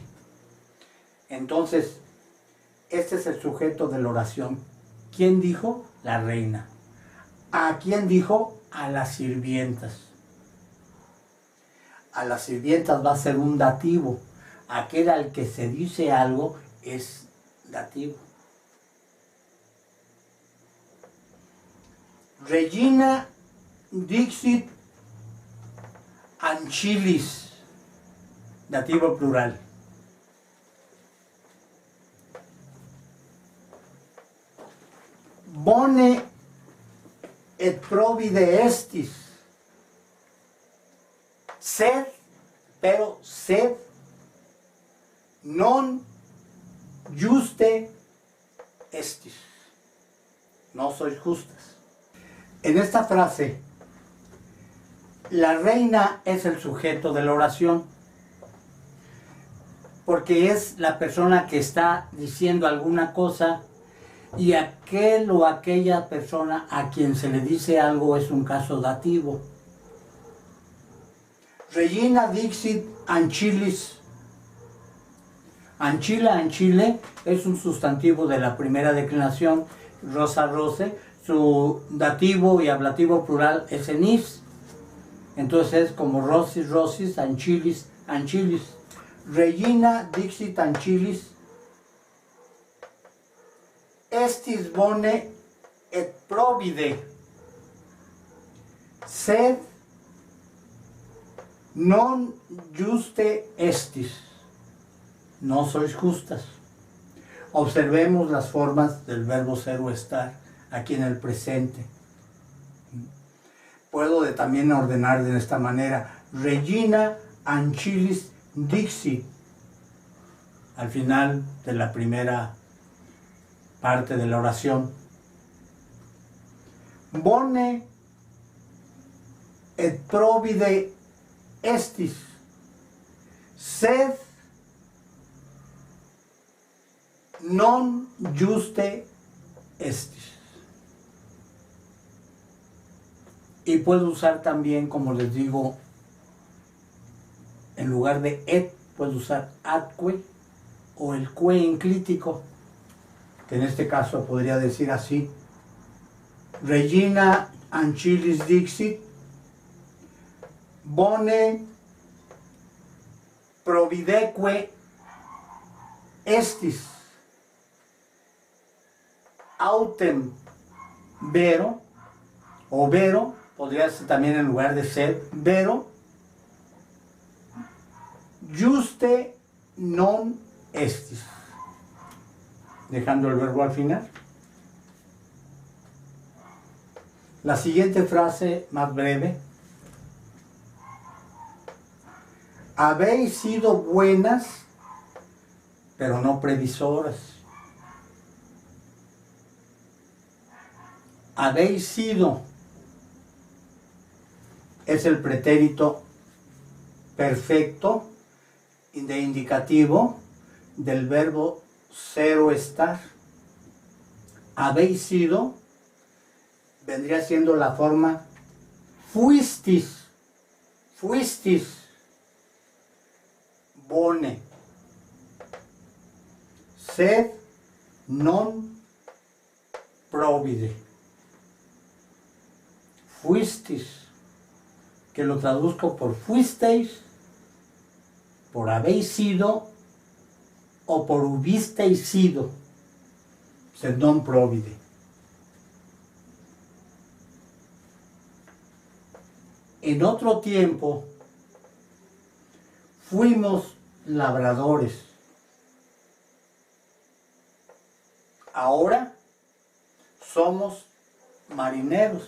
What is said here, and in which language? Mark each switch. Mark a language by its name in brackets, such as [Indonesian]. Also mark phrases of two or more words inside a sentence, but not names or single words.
[Spanish] Entonces, este es el sujeto de la oración. ¿Quién dijo? La reina. ¿A quién dijo? A las sirvientas. A las sirvientas va a ser un dativo. Aquel al que se dice algo es dativo. [Latin] Regina dixit ancilis, [Spanish] dativo plural. [Latin] Bone et provide estis, sed, pero sed, non juste estis, [Spanish] no sois justas. En esta frase, la reina es el sujeto de la oración, porque es la persona que está diciendo alguna cosa y aquel o aquella persona a quien se le dice algo es un caso dativo. [Latin] Regina dixit ancilis. Ancila, ancile, [Spanish] es un sustantivo de la primera declinación, [Latin] Rosa-Rose. [Spanish] Su dativo y ablativo plural es enis. Entonces es como [Latin] rosis, rosis, ancilis, ancilis. Regina dixit ancilis. Estis bone et provide, sed non juste estis, [Spanish] no sois justas. Observemos las formas del verbo ser o estar aquí en el presente. Puedo también ordenar de esta manera: [Latin] Regina ancilis dixit, [Spanish] al final de la primera parte de la oración. [Latin] Bone et provide estis, sed non juste estis. [Spanish] Y puedo usar también, como les digo, en lugar de et, puedo usar atque o el que enclítico, que en este caso podría decir así: [Latin] Regina ancilis dixit, bone provideque estis, autem vero, o vero, [Spanish] podría ser también en lugar de ser, [Latin] vero, juste non estis, [Spanish] dejando el verbo al final. La siguiente frase, más breve: habéis sido buenas, pero no previsoras. Habéis sido es el pretérito perfecto de indicativo del verbo ser o estar. Habéis sido vendría siendo la forma [Latin] fuistis, fuistis bone, sed non provide. Fuistis, [Spanish] que lo traduzco por fuisteis, por habéis sido o por hubisteis sido, [Latin] sed non provide. [Spanish] En otro tiempo fuimos labradores. Ahora somos marineros.